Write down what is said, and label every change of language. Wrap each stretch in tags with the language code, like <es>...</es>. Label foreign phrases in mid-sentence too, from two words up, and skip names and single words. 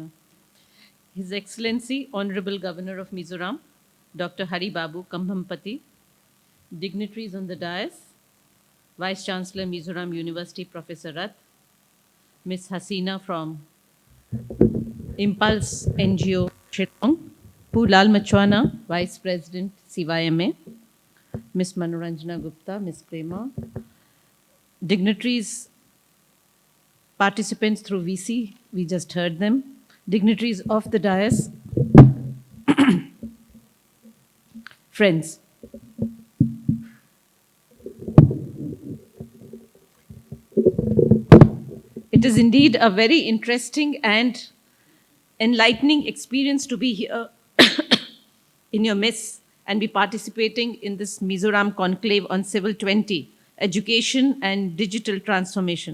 <en>His Excellency, Honorable Governor of Mizoram, Dr. Hari Babu Kambhampati, dignitaries on the dais, Vice Chancellor, Mizoram University, Professor Rath, Ms. Hasina from Impulse NGO, Shillong, Pulal Machwana, Vice President, CYMA, Ms. Manoranjana Gupta, Ms. Prema, dignitaries, participants through VC, we just heard them, dignitaries of the dais, friends. It is indeed a very interesting and enlightening experience to be here in your midst and be participating in this Mizoram Conclave on Civil 20, Education and Digital Transformation.</en>